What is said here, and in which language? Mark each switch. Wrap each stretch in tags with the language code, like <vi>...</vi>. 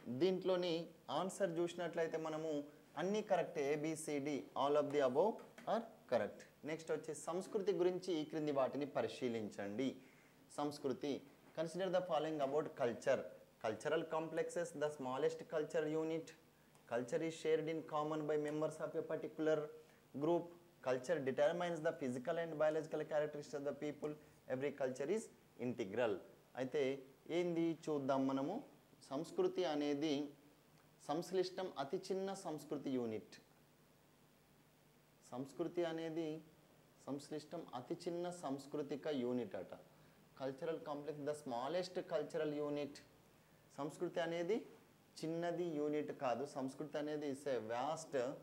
<te>దీంట్లోని ఆన్సర్ చూసినట్లయితే మనము అన్నీ correct,</te> <en>ABCD all of the above are correct.</en> <te>Next వచ్చి సంస్కృతి గురించి ఈ క్రింది వాటిని పరిశీలించండి.</te> <en>సంస్కృతి, consider the following about culture. Cultural complexes, the smallest culture unit. Culture is shared in common by members of a particular group. culture determines the physical and biological characteristics of the people. Every culture is integral.</en> <te>అయితే ఏంది చూద్దాం మనము. సంస్కృతి అనేది సంశ్లిష్టం అతి చిన్న సంస్కృతి unit. సంస్కృతి అనేది సంశ్లిష్టం అతి చిన్న సాంస్కృతిక యూనిట్ అట.</te> <en>Cultural complex the smallest cultural unit.</en> <te>సంస్కృతి అనేది చిన్నది యూనిట్ కాదు, సంస్కృతి అనేది</te> <en>Is a vast.</en>